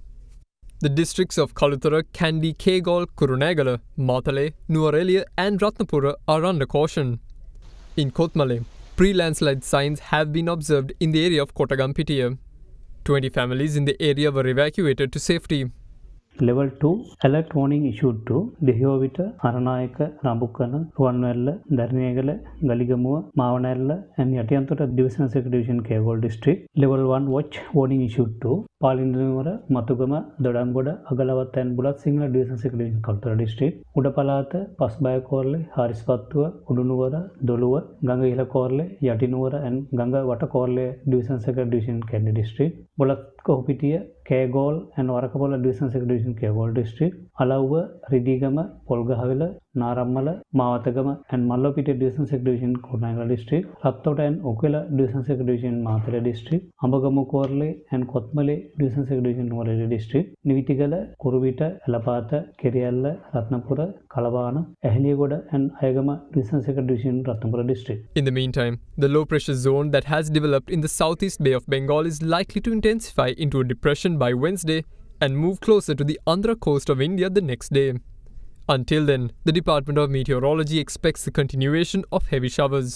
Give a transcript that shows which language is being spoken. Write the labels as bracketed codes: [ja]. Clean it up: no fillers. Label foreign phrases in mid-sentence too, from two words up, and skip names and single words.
[en] The districts of Kalutara, Kandy, Kegol, Kurunegala, Matale, Nuwara and Ratnapura are under caution. In Kothmale, pre-landslide signs have been observed in the area of Kottagampitiya. 20 families in the area were evacuated to safety. Level 2 alert warning issued to Dehovita, Aranayaka, Rabukkana, Ruwanwella, Derana, Galigamuwa, Mavanella and Yatiyanthota Division Division Kegol District. Level 1 watch warning issued to Palindunuwara, Matugama, Dodangoda, Agalawat and Bulat Singla Division Division Kalutara District. Udapalata, Pasbaya Korle, Harispattuwa, Udunuwara, Doluwa, Ganga Ila Korle, Yatinuwara and Ganga Wata Korle Division Division Kandy District. Bulat Kohopitiya, Kegol and Warakapola Division Division Kegol District, Alauwa, Ridigama, Polgahawila, Narammala, Mawatagama and Mallopita Division Division Kurunegala District, Rattota and Okwila Division Division Matale District, Ambagamu Korle and Kothmale Division Division Nuwara District, Nivitigala, Kuruvita, Elapata, Keriyalla, Ratnapura, Kalabana, Ahliyagoda and Ayagama Division Division Ratnapura District. In the meantime, the low pressure zone that has developed in the southeast Bay of Bengal is likely to intensify into a depression by Wednesday and move closer to the Andhra coast of India the next day. Until then, the Department of Meteorology expects the continuation of heavy showers.